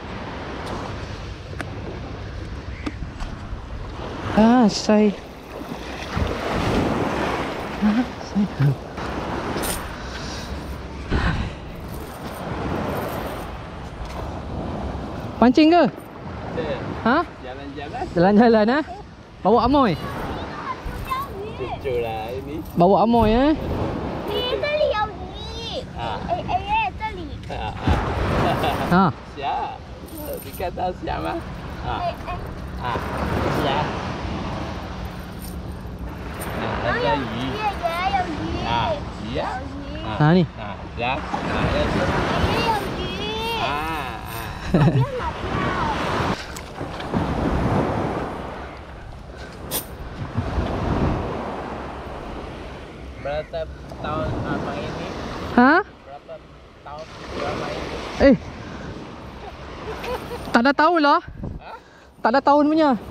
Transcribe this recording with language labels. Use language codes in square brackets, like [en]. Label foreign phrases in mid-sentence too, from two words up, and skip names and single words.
[ms] Saya pancing ke? Ha? Jalan-jalan ha? Bawa amoy? Cucu lah ini. Bawa amoy eh? [zh] 这里有鱼。这里。 Ha? 虾，你看到虾吗？虾。那个鱼。也有鱼。鱼呀。 [ms] Ha ni. [zh] 虾。也有鱼。哪边？ [ms] Berapa tahun abang ini? Ha? Berapa tahun abang ini? Tak ada tahun lah. Tak ada tahun punya.